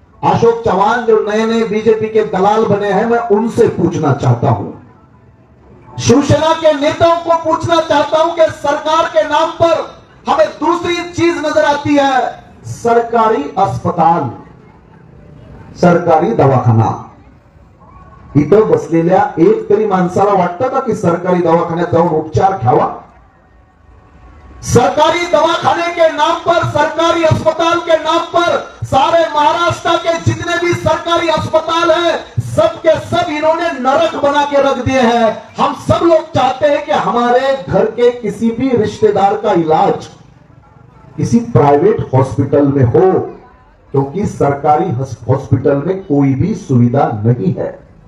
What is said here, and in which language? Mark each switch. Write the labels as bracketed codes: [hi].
[hi] अशोक चौहान जो नए नए बीजेपी के दलाल बने हैं, मैं उनसे पूछना चाहता हूं। शिवसेना के नेताओं को पूछना चाहता हूं कि सरकार के नाम पर हमें दूसरी चीज नजर आती है। सरकारी अस्पताल, सरकारी दवाखाना। [mr] इथं बसलेल्या एक तरी माणसाला वाटतं का की सरकारी दवाखान्यात जाऊन उपचार घ्यावा? [hi] सरकारी दवाखाने के नाम पर, सरकारी अस्पताल के नाम पर सारे महाराष्ट्र के जितने भी सरकारी अस्पताल हैं, सब के सब इन्होंने नरक बना के रख दिए हैं। हम सब लोग चाहते हैं कि हमारे घर के किसी भी रिश्तेदार का इलाज किसी प्राइवेट हॉस्पिटल में हो, क्योंकि सरकारी हॉस्पिटल में कोई भी सुविधा नहीं है।